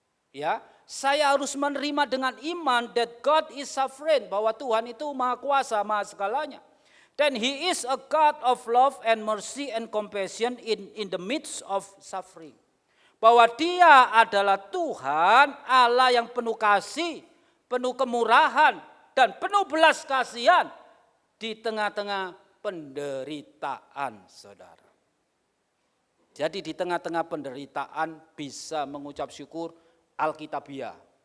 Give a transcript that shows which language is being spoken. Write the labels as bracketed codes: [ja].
[id] Ya, saya harus menerima dengan iman [en] that God is sovereign, [id] bahwa Tuhan itu maha kuasa, maha segalanya. Dan [en] He is a God of love and mercy and compassion in the midst of suffering. [id] Bahwa Dia adalah Tuhan, Allah yang penuh kasih, penuh kemurahan, dan penuh belas kasihan di tengah-tengah penderitaan, saudara. Jadi di tengah-tengah penderitaan bisa mengucap syukur Alkitabiah.